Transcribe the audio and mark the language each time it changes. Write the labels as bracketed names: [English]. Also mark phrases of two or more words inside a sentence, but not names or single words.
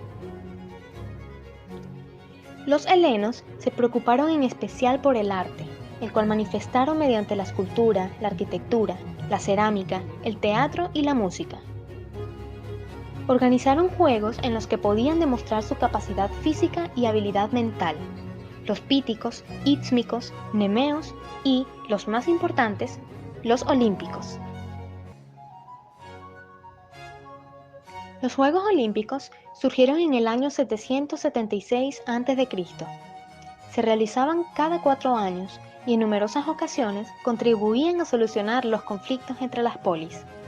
[Spanish] Los helenos se preocuparon en especial por el arte, el cual manifestaron mediante la escultura, la arquitectura, la cerámica, el teatro y la música. Organizaron juegos en los que podían demostrar su capacidad física y habilidad mental. Los píticos, ístmicos, nemeos y, los más importantes, los olímpicos. Los Juegos Olímpicos surgieron en el año 776 a.C. Se realizaban cada 4 años y en numerosas ocasiones contribuían a solucionar los conflictos entre las polis.